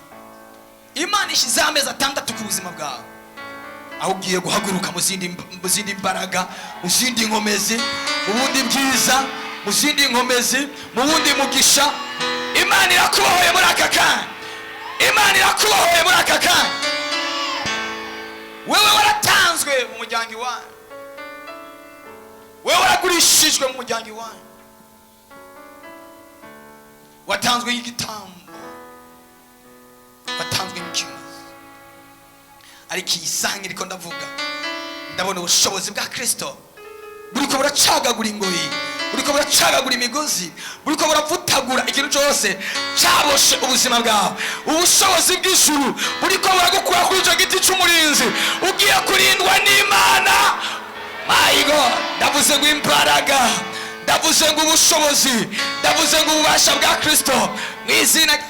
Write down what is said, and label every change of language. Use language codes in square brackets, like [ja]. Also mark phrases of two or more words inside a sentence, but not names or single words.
[rn] Imana ishize amezi 6 ku buzima bwawe, aho ugiye guhaguruka mu zindi mbaraga, mu zindi nkomezi, mu bundi bwiza, mu zindi nkomezi, mu bundi mugisha. Imana irakubohoye muri aka kanya. Imana irakubohoye muri aka kanya. Wewe waratanzwe mu muryango iwanyu, wewe waragurishijwe mu muryango iwanyu, watanzwe y'igitambo, watanzwe nk'ikimazi. Ariko iyi sange iriko ndavuga, ndabona ubushobozi bwa Kristo buriko buracagagura ingoyi, buriko buracagagura imigozi, buriko buravutagura ikintu cyose cyaboshe ubuzima bwawe. Ubushobozi bw'ijuru buriko buragukura kuri icyo giti cy'umurinzi, ugiye kurindwa n'Imana. [en] My God, [rn] ndavuze ngo imbaraga, ndavuze ngo ubushobozi, ndavuze ngo ububasha bwa Kristo mu izina.